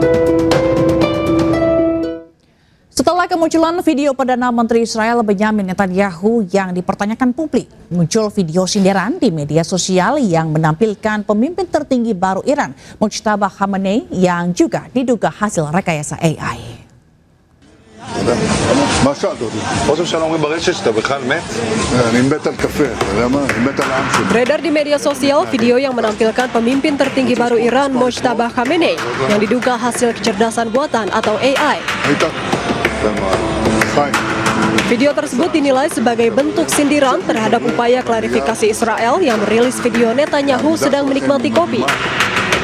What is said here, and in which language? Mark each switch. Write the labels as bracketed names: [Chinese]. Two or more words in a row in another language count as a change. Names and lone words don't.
[Indonesian] Setelah kemunculan video Perdana Menteri Israel Benyamin Netanyahu yang dipertanyakan publik, muncul video sindiran di media sosial yang menampilkan pemimpin tertinggi baru Iran, Mojtaba Khamenei, yang juga diduga hasil rekayasa AI. [Hebrew] מה שאלת אותי? ראש הממשלה אומרים ברשת שאתה בכלל מת? אני מת על קפה, אתה יודע מה? אני מת על העם שלי. [Indonesian] Beredar di media sosial video yang menampilkan pemimpin tertinggi baru Iran, Mojtaba Khamenei, yang diduga hasil kecerdasan buatan atau AI. [Hebrew] היית? Fine. [Indonesian] Video tersebut dinilai sebagai bentuk sindiran terhadap upaya klarifikasi Israel yang merilis video Netanyahu sedang menikmati kopi.